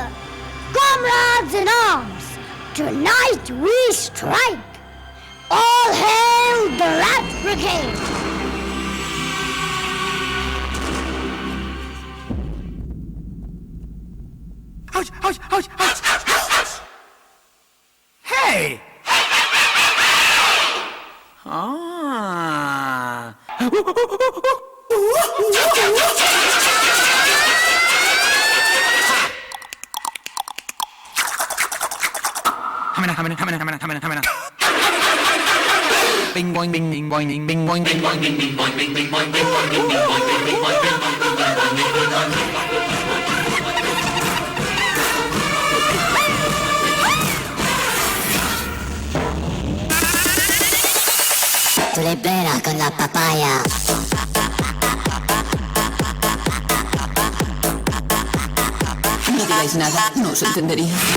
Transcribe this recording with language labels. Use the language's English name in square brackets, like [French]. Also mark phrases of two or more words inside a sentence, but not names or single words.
[English] Comrades in arms, tonight we strike. All hail the Rat Brigade! Ouch, ouch, ouch, ouch, ouch. Hey! Ah. Hamina. Bing boing bing bing boing bing bing boing bing boing bing bing boing bing bing boing bing boing bing bing boing bing bing boing bing bing boing bing bing [Spanish] Tu libera con la papaya. No digáis nada, no os entendería.